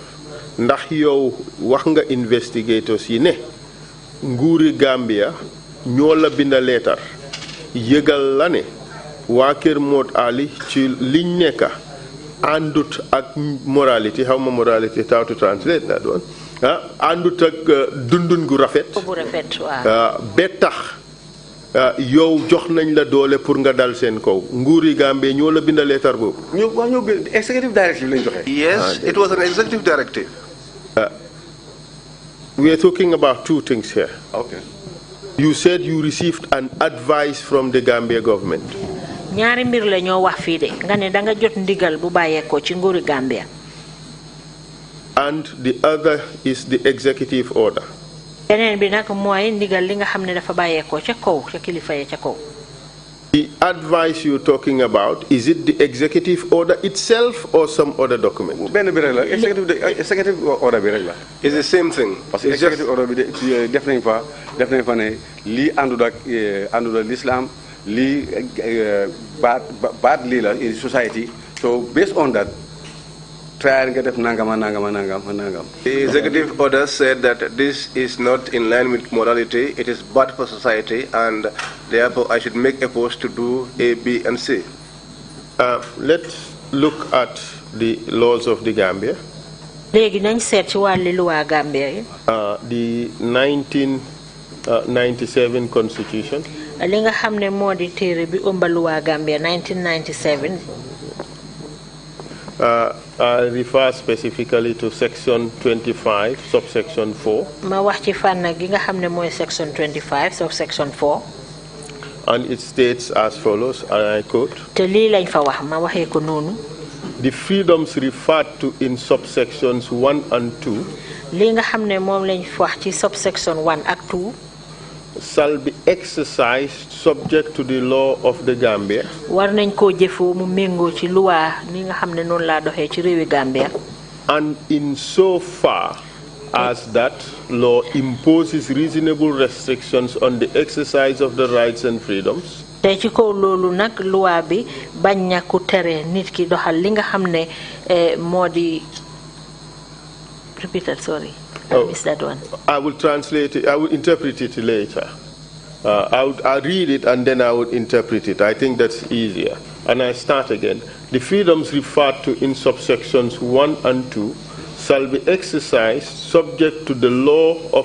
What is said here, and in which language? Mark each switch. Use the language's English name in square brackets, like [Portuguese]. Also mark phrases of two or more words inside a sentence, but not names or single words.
[Wolof] Ndax yow wax nga investigators yi ne nguuri Gambia ñoo la binda leetar yëgal la ne waa Kermot Ali ci liñ nekka andut ak morality, [English] how ma morality, how to translate that one, [Wolof] andut ak dundun gu rafet bu rafet waaw ba tax yow jox nañ la doole pour nga dal seen kaw nguuri Gambie ñoo la bind leetar boobu. ñoo bind [English] executive directive [Wolof] lañ joxe. [English] Yes, it was an executive directive. We are talking about two things here. Okay. You said you received an advice from the Gambia government. [Wolof] ñaari mbir la ñoo wax fii de nga ne da nga jot ndigal bu bàyyeekoo ci nguuri Gambia. [English] And the other is the executive order. [Wolof] beneen bi nag mooy ndigal li nga xam ne dafa bàyyeekoo ca kaw ca kilifa ya ca kaw. [English] The advice you're talking about, is it the executive order itself or some other document? [Wolof] benn bi rek la [English] executive order [Wolof] bi rek la. [English] It's the same thing. [Wolof] parce que [English] executive order [Wolof] bi def nañ fa ne lii àndul ak l'islam lii baat lii la [English] in society, so based on that try [Wolof] nga def nangam. [English] The executive order said that this is not in line with morality, it is bad for society, and therefore I should make efforts to do A, B, and C. Let's look at the laws of the Gambia. [Wolof] léegi nañ seet ci wàllu luwaa Gambia yi. [English] The 1997 constitution. [Wolof] li nga xam ne moo di téere bi ëmba luwaa Gambia 1997. [English] I refer specifically to section 25, subsection 4. [Wolof] Ma wax ci fànn gi nga xam ne mooy [English] section 25, subsection 4. And it states as follows, and I quote, [Wolof] te lii lañ fa wax ma waxee ko noonu. [English] The freedoms referred to in subsections 1 and 2 [Wolof] li nga xam ne moom lañ wax ci subsection 1 ak 2 [English] shall be exercised subject to the law of the Gambia. [Wolof] war nañ koo jëfoo mu méngoo ci loi ni nga xam ne noonu laa doxee ci réewi Gambia. [English] And in so far as that law imposes reasonable restrictions on the exercise of the rights and freedoms. [Wolof] te ci kaw loolu nag loi bi bañ na ku tere nit ki doxal li nga xam ne moo di [English] repeat it, sorry. I missed that one. I will translate it, I will interpret it later. I'll read it and then I would interpret it. I think that's easier. And I start again. The freedoms referred to in subsections 1 and 2 shall be exercised subject to the law of